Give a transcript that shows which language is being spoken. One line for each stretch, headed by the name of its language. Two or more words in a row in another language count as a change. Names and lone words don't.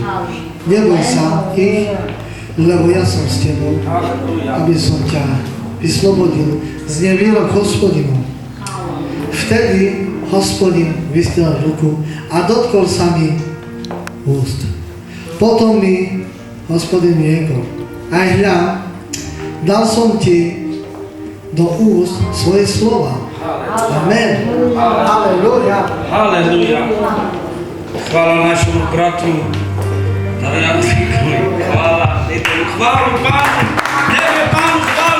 Slovak: Neboj sa ich, lebo ja som s tebou, aby som ťa vyslobodil z nevierok Hospodinu. Vtedy Hospodin vystrel ruku a dotkol sa mi úst. Potom mi Hospodin riekol, aj hľa, dal som ti do úst svoje slova. Amen. Haleluja. Haleluja.
Czech: Chvála našemu bratu Tariančíkovi.
Slovak: Chválu Pánu.
Czech: Dejme Pánu chválu.